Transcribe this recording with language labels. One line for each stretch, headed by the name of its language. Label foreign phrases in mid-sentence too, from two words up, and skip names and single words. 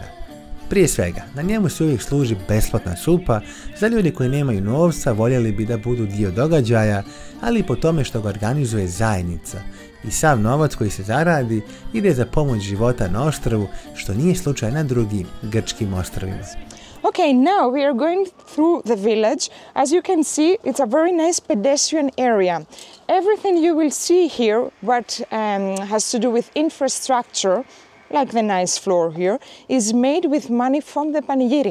Bosnian: Prije svega, na njemu se uvijek služi besplatna supa, za ljudi koji nemaju novca voljeli bi da budu dio događaja, ali i po tome što ga organizuje zajednica. I sav novac koji se zaradi ide za pomoć života na ostrvu, što nije slučaj na drugim grčkim ostrovima.
English: Okay, now we are going through the village. As you can see, it's a very nice pedestrian area. Everything you will see here, what has to do with infrastructure, like the nice floor here, is made with money from the Panigiri.